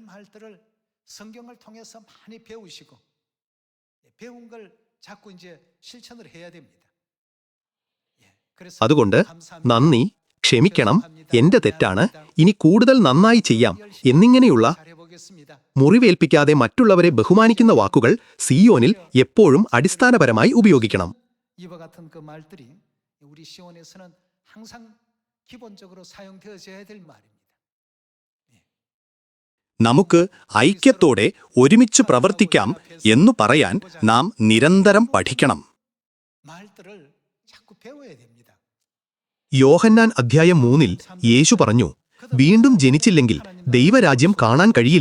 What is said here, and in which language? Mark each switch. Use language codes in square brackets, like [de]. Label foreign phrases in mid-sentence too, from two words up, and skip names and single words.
[ml] അതുകൊണ്ട് നന്ദി, ക്ഷമിക്കണം, എന്റെ തെറ്റാണ്, ഇനി കൂടുതൽ നന്നായി ചെയ്യാം എന്നിങ്ങനെയുള്ള മുറിവേൽപ്പിക്കാതെ മറ്റുള്ളവരെ ബഹുമാനിക്കുന്ന വാക്കുകൾ സിയോനിൽ എപ്പോഴും അടിസ്ഥാനപരമായി ഉപയോഗിക്കണം. [ko] 이와 같은 그 말들이 우리 시온에서는 항상 기본적으로 사용되어져야 될 말입니다. [ml] നമുക്ക് ഐക്യത്തോടെ ഒരുമിച്ച് പ്രവർത്തിക്കാം എന്നു പറയാൻ നാം നിരന്തരം പഠിക്കണം. യോഹന്നാൻ അധ്യായം 3 യേശു പറഞ്ഞു, വീണ്ടും ജനിച്ചില്ലെങ്കിൽ ദൈവരാജ്യം കാണാൻ കഴിയില്ല.